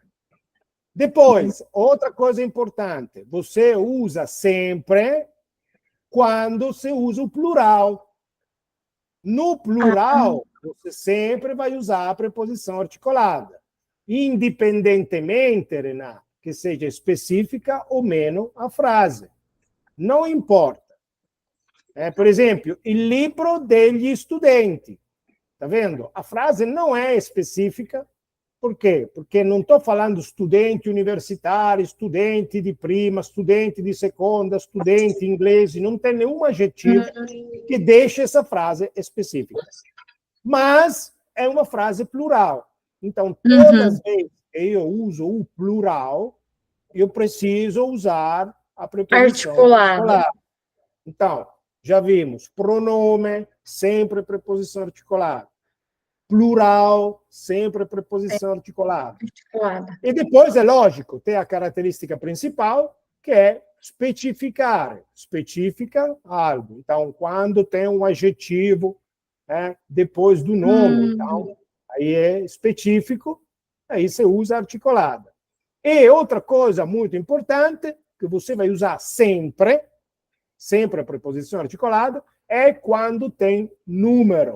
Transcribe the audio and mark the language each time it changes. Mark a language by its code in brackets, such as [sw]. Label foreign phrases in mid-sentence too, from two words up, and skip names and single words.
[pt] Depois, outra coisa importante, você usa sempre quando você usa o plural. No plural, você sempre vai usar a preposição articulada, independentemente, Renata, que seja específica ou menos a frase. Não importa. Por exemplo, [it] il libro degli studenti. [pt] Está vendo? A frase não é específica. Por quê? Porque não estou falando estudante universitário, estudante de prima, estudante de segunda, estudante inglês. Não tem nenhum adjetivo que deixe essa frase específica. Mas é uma frase plural. Então, todas as vezes que eu uso o plural, eu preciso usar a preposição articulada. Então, já vimos. Pronome, sempre preposição articulada. Plural, sempre preposição articulada. E depois, é lógico, tem a característica principal, que é specificare. Specifica algo. Então, quando tem um adjetivo depois do nome, então, aí é específico, aí você usa articulada. E outra coisa muito importante, que você vai usar sempre a preposição articulada, é quando tem número.